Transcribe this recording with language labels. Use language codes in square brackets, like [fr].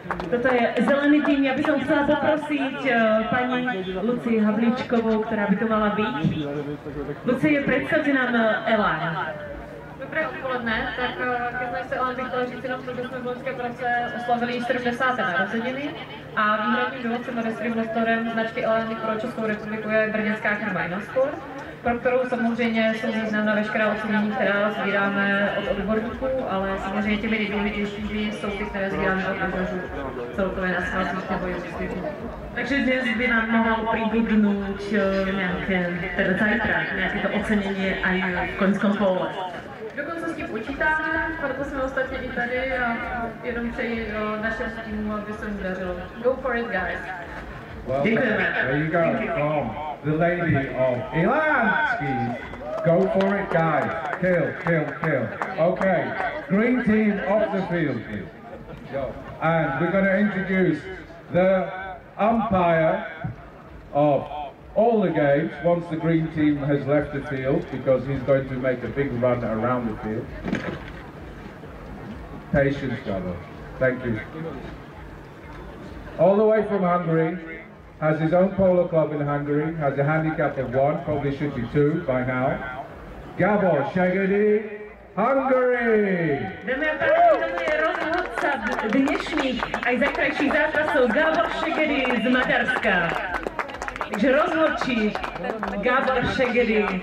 [sk] Toto je zelený tým, ja by som chcela poprosiť pani Lucii Havlíčkovou, ktorá by to mala byť. Lucie, predstavte nám Elan. [cs] Dobré odpoledne, tak ke značce Elan bych chtěla říct jenom to, že jsme v loňském roce oslavili 70. narozeniny a výhradním dovozcem a distributorem značky Elan pro Českou republiku je brněnská firma Inasport, pro kterou samozřejmě jsou významná veškerá ocenění, která sbíráme od odborníků, ale samozřejmě těmi nejdůležitějšími jsou ty, které sbíráme od vývozu celkově na svátých nebo justičních. [sk] Takže dnes by nám mohol pribudnúť nejaké, teda zajtra, nejaké to ocenenie aj v koňskom pole. [cs] Dokonce s tím počítáme, proto jsme ostatně i tady a jenom přeji našemu týmu, aby se mu dařilo. [en] Go for it, guys! Well, there you go, from the lady of Ilansky. Go for it, guys. Kill. Okay, green team off the field, please. And we're going to introduce the umpire of all the games once the green team has left the field, because he's going to make a big run around the field. Patience, Gabo. Thank you. All the way from Hungary, has his own polo club in Hungary, has a handicap of 1, probably should be 2 by now. Gabor Shagadi Hungary. [sk] Dámy a páni, toto je rozhodca dnešných aj zajtrajších zápasov Gábor Šegedy z Maďarska. [cs] Takže rozhodčí Gábor Šegedy.